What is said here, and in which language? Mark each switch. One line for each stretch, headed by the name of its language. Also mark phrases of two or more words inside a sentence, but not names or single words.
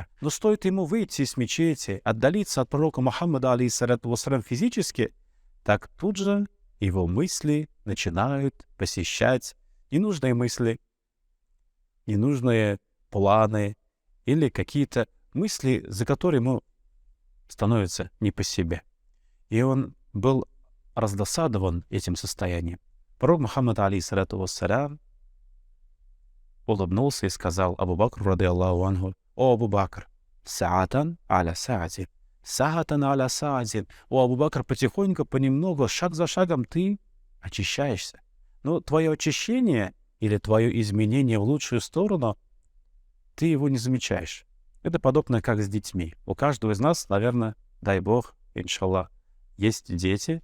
Russian: Но стоит ему выйти из мечети, отдалиться от пророка Мухаммада,
Arabic: عليه الصلاة والسلام,
Russian: физически, так тут же его мысли начинают посещать ненужные мысли, ненужные планы или какие-то мысли, за которые ему становится не по себе. И он был раздосадован этим состоянием. Пророк Мухаммад,
Arabic: عليه الصلاة والسلام,
Russian: улыбнулся и сказал Абу Бакру,
Arabic: رضي الله عنه:
Russian: «О, Абу Бакр,
Arabic: ساعة على ساعة، ساعة على ساعة».
Russian: О, Абу Бакр, потихоньку, понемногу, шаг за шагом ты очищаешься. Но твое очищение или твое изменение в лучшую сторону, ты его не замечаешь. Это подобно как с детьми. У каждого из нас, наверное, дай Бог, иншаллах, есть дети.